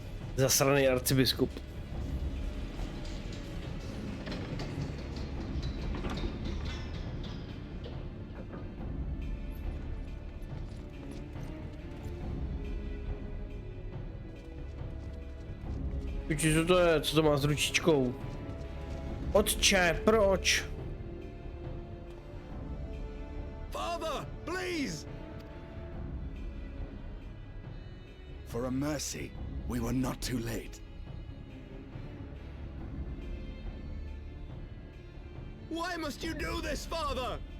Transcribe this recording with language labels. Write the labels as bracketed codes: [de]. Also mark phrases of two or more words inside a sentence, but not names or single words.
[cs] Zasraný arcibiskup. Co to je? Co to má s ručičkou? Otče, proč? [en] Father, please! For a mercy, we were not too late. Why must you do this, Father?